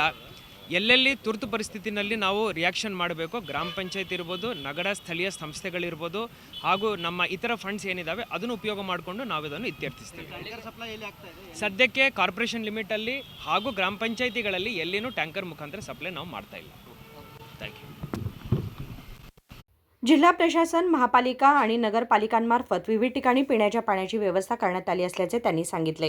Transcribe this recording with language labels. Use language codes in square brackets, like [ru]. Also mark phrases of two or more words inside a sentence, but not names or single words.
[kn] ಎಲ್ಲೆಲ್ಲಿ ತುರ್ತು ಪರಿಸ್ಥಿತಿನಲ್ಲಿ ನಾವು ರಿಯಾಕ್ಷನ್ ಮಾಡಬೇಕು, ಗ್ರಾಮ ಪಂಚಾಯತ್ ಇರ್ಬೋದು, ನಗರ ಸ್ಥಳೀಯ ಸಂಸ್ಥೆಗಳಿರ್ಬೋದು, ಹಾಗೂ ನಮ್ಮ ಇತರ ಫಂಡ್ಸ್ ಏನಿದ್ದಾವೆ ಅದನ್ನು ಉಪಯೋಗ ಮಾಡಿಕೊಂಡು ನಾವು ಇದನ್ನು ಇತ್ಯರ್ಥಿಸ್ತೇವೆ. ಸದ್ಯಕ್ಕೆ ಕಾರ್ಪೊರೇಷನ್ ಲಿಮಿಟಲ್ಲಿ ಹಾಗೂ ಗ್ರಾಮ ಪಂಚಾಯತಿಗಳಲ್ಲಿ ಎಲ್ಲಿನೂ ಟ್ಯಾಂಕರ್ ಮುಖಾಂತರ ಸಪ್ಲೈ ನಾವು ಮಾಡ್ತಾ ಇಲ್ಲ. [en] Thank you. [mr] जिल्हा प्रशासन, महापालिका आणि नगरपालिकांमार्फत विविध ठिकाणी पिण्याच्या पाण्याची व्यवस्था करण्यात आली असल्याचे त्यांनी सांगितले.